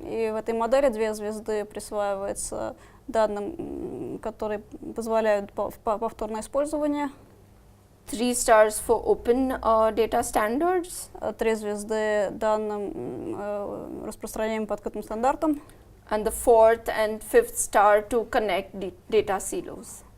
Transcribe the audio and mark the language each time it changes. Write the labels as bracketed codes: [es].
[ru] И в этой модели 2 звезды присваиваются данным, которые позволяют повторное использование. [en] 3 stars for open data standards. [ru] 3 звезды данным, распространяемым по открытым стандартам. [en] And the 4th and 5th star to connect data silos.